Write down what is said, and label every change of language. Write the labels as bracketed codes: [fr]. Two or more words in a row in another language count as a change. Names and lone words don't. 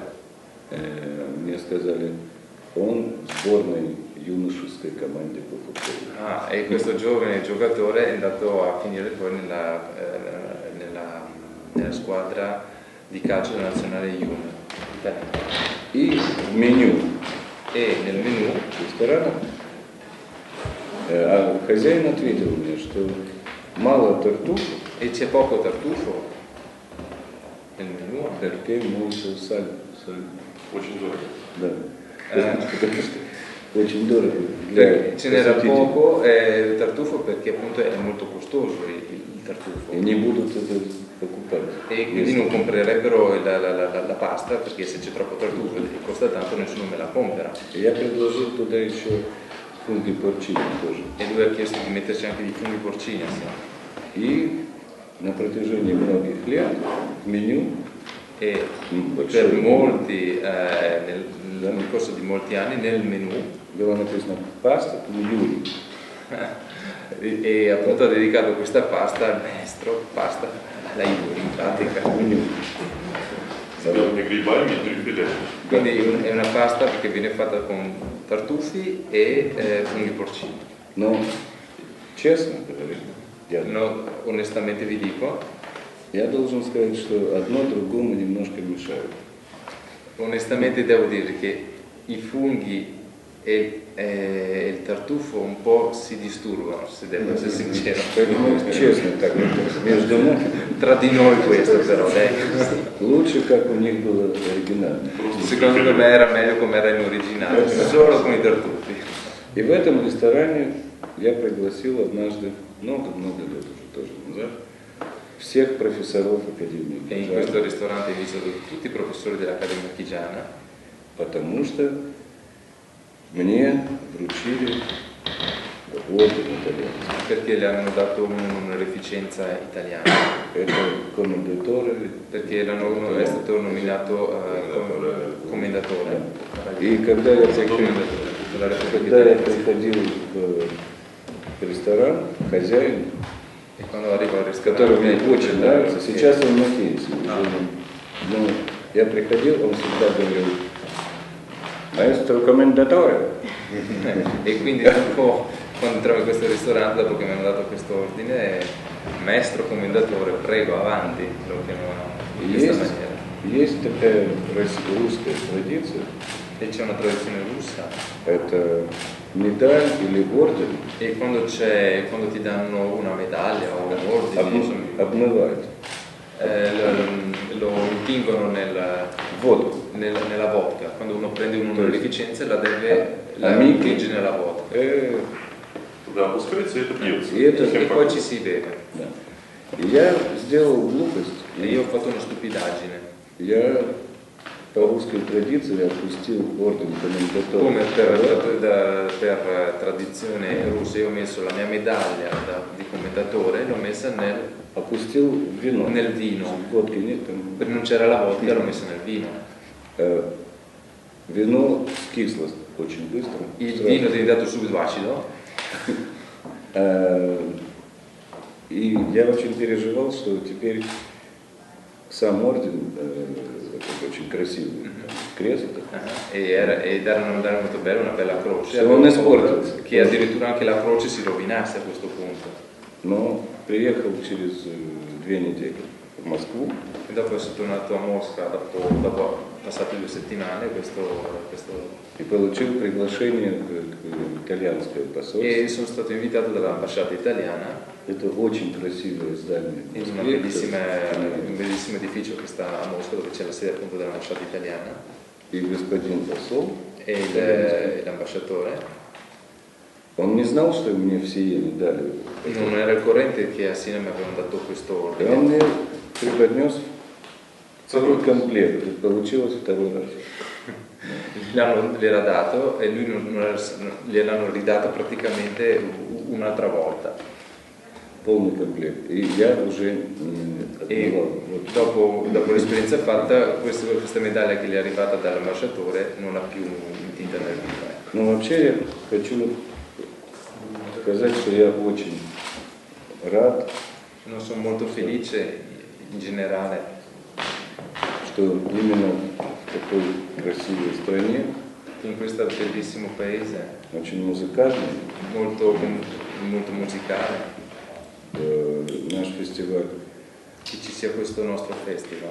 [ru] Мне сказали, он в сборной юношеской команде по футболу. [it] E questo giovane giocatore è andato a finire poi nella squadra di calcio della nazionale junior italiana. [ru] И в меню [it] E nel menù [ru] ресторана хозяин ответил мне, что мало тартуфа, [it] e c'è poco tartufo nel menù perché molto sale. [ru] Очень дорого. Да. Потому что очень дорого. [it] ce n'era poco tartufo perché appunto è molto costoso il tartufo. [ru] И не будут это покупать. [it] E quindi non comprerebbero la pasta perché se c'è troppo tartufo e costa tanto nessuno me la compra. [ru] Я предложил туда еще [it] Funghi porcini [ru] тоже. [it] E lui ha chiesto di metterci anche di funghi porcini assieme. [ru] И на протяжении многих лет в меню [it] E per molti, nel corso di molti anni nel menù [ru] было написано паста Юрий. [it] E appunto ha dedicato questa pasta al maestro, pasta alla Iuri in pratica. Quindi è una pasta che viene fatta con tartufi e funghi porcini. [ru] Но, честно говоря, [it] No, onestamente vi dico, [ru] я должен сказать, что одно другому немножко мешают. [it] onestamente devo dire che i funghi e il tartufo un po' si disturbano, se devo essere sincero. [ru] Поэтому, честно, так между нами, [it] Tra di noi questo però, dai. [ru] лучше, как у них было оригинально. [it] Secondo me era meglio come era in originale, solo con i tartufi. [ru] И в этом ресторане я пригласил однажды, много-много лет уже тоже назад, всех профессоров Академии [it] E in questo ristorante ho visto tutti i professori dell'Accademia Chigiana, [ru] потому что мне вручили орден итальянский. [it] perché le hanno dato un'onorificenza italiana, [ru] Это комендатore. [it] perché è stato nominato commendatore. [ru] И когда я [it] Commendatore della Repubblica [ru] Когда я [it] Italiana. [ru] приходил в ресторан, хозяин, [it] E quando arrivo al [ru] который мне [it] ristorante, [ru] очень нравится, сейчас он на пенсии, но я приходил, он всегда говорил, [it] maestro commendatore. E quindi dopo, quando entravo in questo ristorante, dopo che mi hanno dato questo ordine, maestro commendatore, prego, avanti, lo chiamavano in questa maniera. [ru] Есть такая русская традиция, [it] E c'è una tradizione russa, [ru] это медаль или орден [it] e quando ti danno una medaglia o un ordine, [ru] обмывают [it] lo intingono nella vodka. Quando uno prende un'onorificenza la intinge nella vodka. [ru] Туда опускается и это пьется. [it] E poi ci si beve. [ru] Да. И я сделал глупость. [it] E io ho fatto una stupidaggine. [ru] Я по русской традиции опустил орден комендатора. [it] Come per tradizione russa, io ho messo la mia medaglia di commendatore e l'ho messa [ru] Опустил в вино. [it] nel vino. [ru] Водки нет там. [it] Perché non c'era la vodka, l'ho messa nel vino. [ru] Вино скисло очень быстро. [it] Il vino è diventato subito acido. [ru] И я очень переживал, что теперь сам орден, это очень красивый крест, [it] Ed era un modella molto bello, una bella croce. Se non esporta. Che addirittura anche la croce si rovinasse a questo punto. [ru] но приехал через 2 недели в Москву. [it] E dopo sono tornato a Mosca, dopo passate 2 settimane, [ru] И получил приглашение к итальянское посольство. [it] e sono stato invitato dall'ambasciata italiana [ru] Это очень красивое здание. в [it] in [ru] Москве, [it] un bellissimo edificio che sta a Mosca, dove c'è la sede appunto dell'ambasciata italiana, [ru] И господин посол, [it] e l'ambasciatore [ru] он не знал, что мне все медали. [it] non era al corrente che a Siena mi avevano dato questo [ru] И он [it] ordine. [ru] мне преподнес целый комплект. И получилось второй раз. [it] Gliel'era dato e lui gliel'hanno ridato praticamente un'altra volta. [ru] Полный комплект. И я уже [it] E отбывал. dopo l'esperienza fatta, questa medaglia che gli è arrivata dall'ambasciatore non ha più tinta nel vino. [ru] Но вообще я хочу сказать, что я очень рад, [it] Non sono molto felice in generale [ru] что именно в такой красивой стране, [it] in questo bellissimo paese, [ru] очень музыкальной, [it] molto musicale, [ru] наш фестиваль [it] che ci sia questo nostro festival